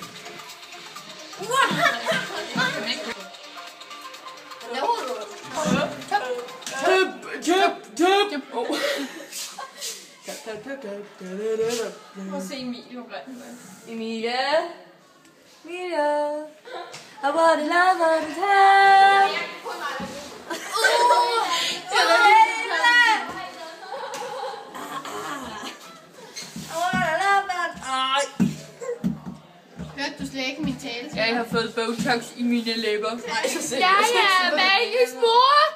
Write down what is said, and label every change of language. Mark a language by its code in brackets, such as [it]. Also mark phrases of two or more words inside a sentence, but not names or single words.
[da] Hvad laver du? Tøp. Prøv at se Emilie, hvor grøn hun er. Emilia. [en] I want to love all the time. [da] Hørte du slet ikke min tale? Jeg har fået Botox i mine læber. Jeg er Amalies mor!